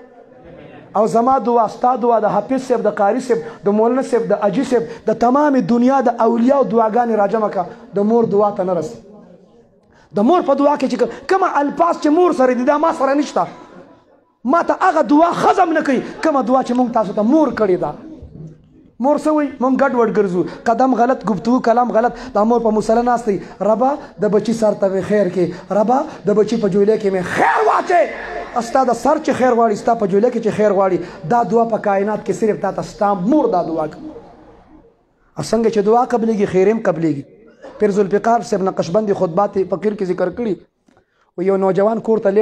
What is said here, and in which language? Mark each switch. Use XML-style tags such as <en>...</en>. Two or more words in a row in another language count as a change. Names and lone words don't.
<ps>او زما دعا ستا دعا د حافظ صاحب د قاری صاحب د مولانا صاحب د اجي صاحب د تمام دنیا د اولیاء او دعاګانې راجمع کړه، د مور دعا ته نه رسي. د مور په دعا کې چې کومه الفاظ چې مور سره دي دا ما سره نشته ما ته هغه دعا هضم نه کوي کومه دعا چې موږ تاسو ته مور کړې ده مور څه وایي موږ ګډ وډ ګرځو قدم غلط گفتگو کلام غلط دا مور په مصلی ناست دی ربا د بچي سر ته مې خیر کې ربا د بچي په جولی کې مې خیر واچې ستا د سر چې خیر غواړي ستا په جولی کې چې خیر غواړي دا دعا په کائنات کې صرف تا ته ستا مور دا دعا کوي او څنګه چې دعا قبلېږي خیر هم قبلېږي پیر ذوالفقار صاحب نقشبندي خطبات فقیر کې ذکر کړي و یو نوجوان کور ته</ps>